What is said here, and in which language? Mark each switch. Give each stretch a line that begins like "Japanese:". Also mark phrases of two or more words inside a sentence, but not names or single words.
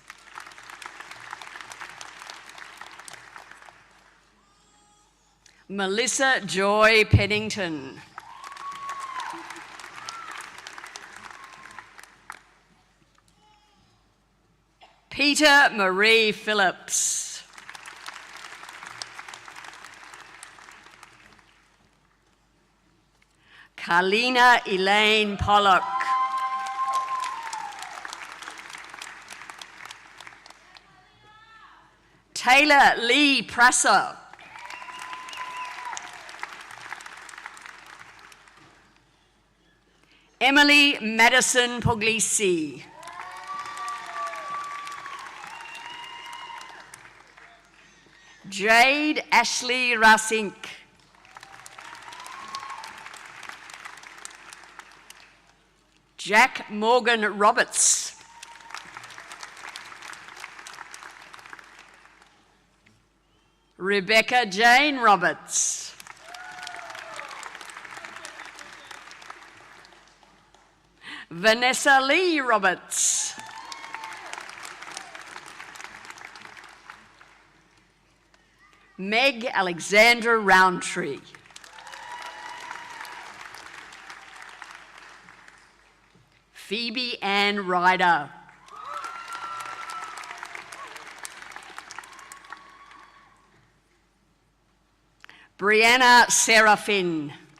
English: Melissa Joy Pennington. Peter Marie Phillips. Carlina Elaine Pollock. Taylor Lee Prasser. Emily Madison Puglisi. Jade Ashley Rasink. Jack Morgan Roberts. Rebecca Jane Roberts. Vanessa Lee Roberts. Meg Alexandra Roundtree. Phoebe Ann Ryder. Brianna Serafin.